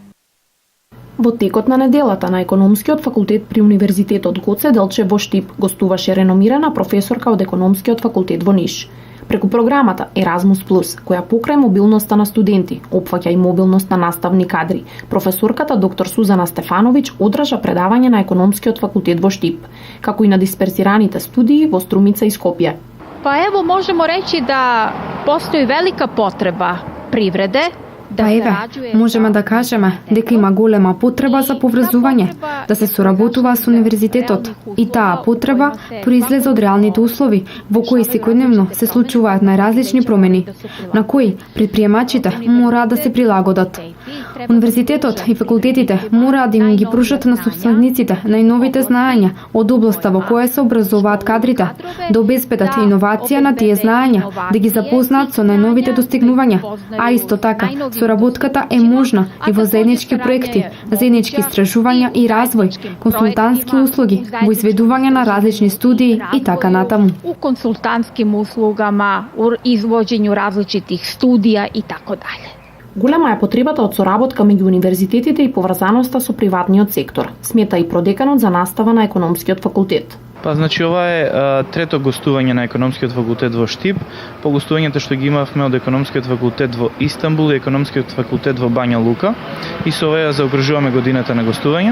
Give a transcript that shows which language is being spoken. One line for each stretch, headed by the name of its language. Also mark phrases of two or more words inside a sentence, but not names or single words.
Macedonian: Во текот на неделата на економскиот факултет при Универзитетот Гоце Делчев во Штип гостуваше реномирана професорка од економскиот факултет во Ниш. Преку програмата Erasmus+, која покрај мобилноста на студенти, опфаќа и мобилност на наставни кадри, професорката доктор Сузана Стефановиќ одржа предавање на економскиот факултет во Штип, како и на дисперсираните студии во Струмица и Скопје.
Serbian: Pa evo možemo reći da postoji velika potreba privrede.
Macedonian: Можеме да кажеме дека има голема потреба за поврзување, да се соработува со универзитетот. И таа потреба произлезе од реалните услови во кои секојдневно се случуваат најразлични промени, на кои предприемачите мораат да се прилагодат. Универзитетот и факултетите мораат да им ги пружат на собствениците најновите знаења од областа во која се образуваат кадрите, да обезбедат иновација на тие знаења, да ги запознаат со најновите достигнувања, а исто така соработката е можна и во заеднички проекти, заеднички истражувања и развој, консултантски услуги, во изведување на различни студии и така натаму.
Serbian: U konsultantskim uslugama, u izvođenju različitih studija i tako dalje.
Macedonian: Голема е потребата од соработка меѓу универзитетите и поврзаноста со приватниот сектор, смета и продеканот за настава на економскиот факултет. Па, значи, ова е трето гостување на економскиот факултет во Штип, по гостувањето што ги имавме од економскиот факултет во Истанбул и економскиот факултет во Бања Лука, и со ова ја заокружуваме годината на гостување.